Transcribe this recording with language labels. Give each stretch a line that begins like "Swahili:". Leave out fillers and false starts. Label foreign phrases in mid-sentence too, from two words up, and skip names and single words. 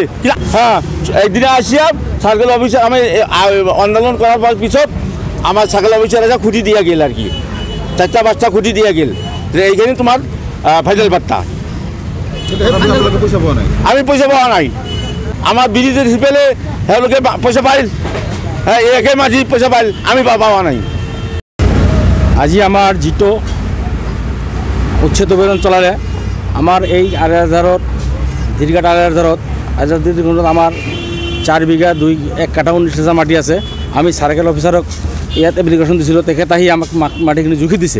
Bangla: হ্যাঁ, একদিনে আসিয়া সার্কেল অফিসার আমি আন্দোলন করার পিছত আমার সার্কেল অফিসার এসে খুঁটি দিয়ে গেল, আর কি 4টা-5টা খুঁটি দিয়ে গেল। এইখানে তোমার ফাইনাল পাট্টা। আমি পয়সা পাওয়া নাই। আমার বিরোধী হিসেবে তেওঁলোকে পয়সা পাইল, হ্যাঁ একে মাঝি পয়সা পাইল, আমি পাওয়া নাই।
Assamese: আজি আমাৰ যিটো উচ্ছেদ অভিযান চলালে, আমাৰ এই আৰিয়াৰজাৰত, ধীৰঘাট আৰিয়াৰজাৰত আমাৰ 4 বিঘা 1 কাঠা 19 লেচা মাটি আছে। আমি চাৰ্কেল অফিচাৰক ইয়াত এপ্লিকেশ্যন দিছিলোঁ, তেখেত আহি আমাক মাটিখিনি জুখি দিছে।